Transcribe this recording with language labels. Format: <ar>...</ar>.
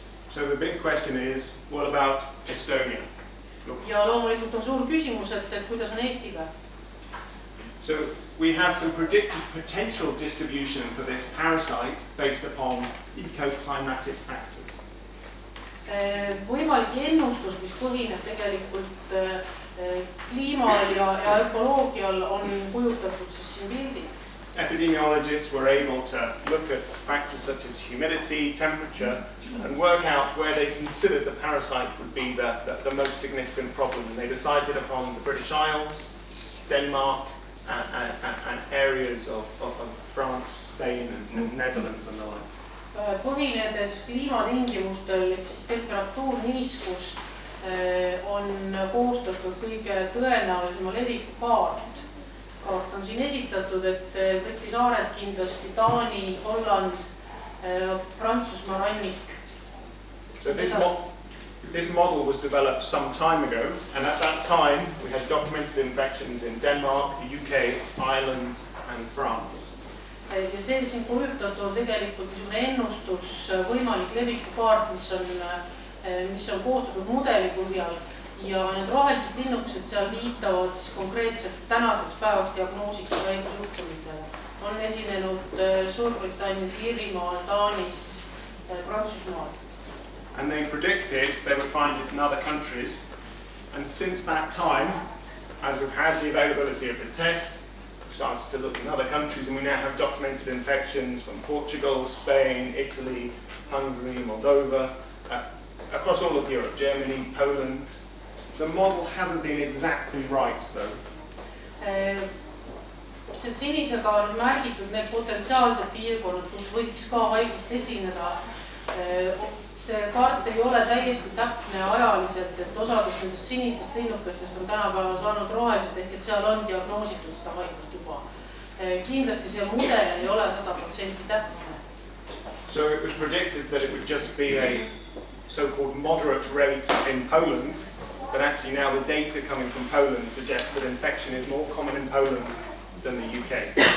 <en>So the big question is, what about Estonia?</en> <et>Ja loomulikult on suur küsimus, et kuidas on Eestiga?</et> <en>So we have some predicted potential distribution for this parasite based upon ecoclimatic factors.</en> <et>Võimalik ennustus, mis põhineb tegelikult kliimal ja ökoloogial, on kujutatud siis siin pildil.</et> <en>Epidemiologists were able to look at factors such as humidity, temperature, and work out where they considered the parasite would be the most significant problem. And they decided upon the British Isles, Denmark, and areas of France, Spain, and Netherlands and the like.</en> <et>Põhinedes kliimatingimustel, ehk siis temperatuur niiskus, on koostatud kõige tõenäolisema leviku kaart. Kaart on siin esitatud, et Briti saared kindlasti, Taani, Holland, Prantsusmaa rannik.</et> <en>So this model was developed some time ago, and at that time we had documented infections in Denmark, the UK, Ireland and France.</en> <et>Ja see siin kujutatud tegelikult ennustus, võimalik levikukaart, mis on koostatud mudeli põhjal, ja need rohelised linnukesed seal viitavad siis konkreetselt tänaseks päevaks diagnoositud haigusjuhtumitele. On esinenud Suurbritannias, Iirimaal, Taanis, Prantsusmaal.</et> <en>And they predicted they would find it in other countries. And since that time, as we've had the availability of the test, we've started to look in other countries, and we now have documented infections from Portugal, Spain, Italy, Hungary, Moldova, across all of Europe, Germany, Poland. The model hasn't been exactly right, though.</en> <et>Sinisega on märgitud need potentsiaalsed piirkonnad, kus võiks ka haigust esineda. See kaart ei ole täiesti täpne ajaliselt, et osadest nendest sinistest linnukestest on tänapäeval saanud rohelised, ehk et seal on diagnoositud seda haigust juba. Kindlasti see mudel ei ole 100% täpne.</et> <en>So it was predicted that it would just be a so-called moderate rate in Poland, but actually now the data coming from Poland suggests that infection is more common in Poland than the UK.</en>